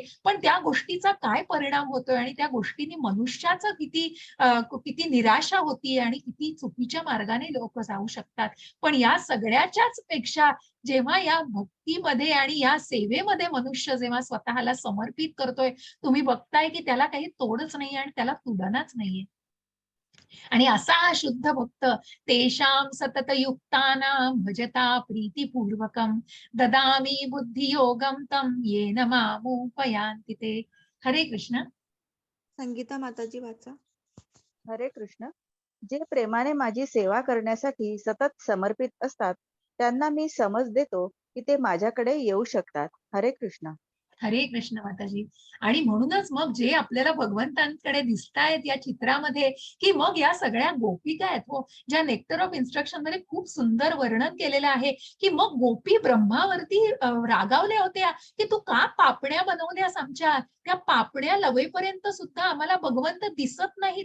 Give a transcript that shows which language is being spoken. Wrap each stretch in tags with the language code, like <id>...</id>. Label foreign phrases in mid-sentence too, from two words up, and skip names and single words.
<mr>पण त्या गोष्टीचा काय परिणाम होतोय आणि त्या गोष्टीने मनुष्याचं किती निराशा होतीये आणि किती चुकीच्या मार्गाने लोक जाऊ शकतात. पण या सगळ्याच्याच पेक्षा जेव्हा या भक्तीमध्ये आणि या सेवेमध्ये मनुष्य जेव्हा स्वतःला समर्पित करतोय, तुम्ही बघताय की त्याला काही तोडच नाहीये आणि त्याला तुलनाच नाहीये. आणि असा हा शुद्ध भक्त</mr> <sa>तेषां सतत युक्तानां भजता प्रीतिपूर्वकं ददामी बुद्धियोगं तं येन मामुपयान्ति ते.</sa> <mr>हरे कृष्ण. संगीता माताजी वाचा. हरे कृष्ण. जे प्रेमाने माझी सेवा करण्यासाठी सतत समर्पित असतात त्यांना मी समज देतो की ते माझ्याकडे येऊ शकतात. हरे कृष्ण. हरे कृष्ण माताजी. आणि म्हणूनच मग जे आपल्याला भगवंतांकडे दिसतायत या चित्रामध्ये की मग या सगळ्या गोपिका आहेत हो, ज्या नेक्टर ऑफ इन्स्ट्रक्शन मध्ये खूप सुंदर वर्णन केलेलं आहे की मग गोपी ब्रह्मावरती रागावल्या होत्या की तू का पापण्या बनवल्यास आमच्या, त्या पापण्या लवेपर्यंत सुद्धा आम्हाला भगवंत दिसत नाही.</mr>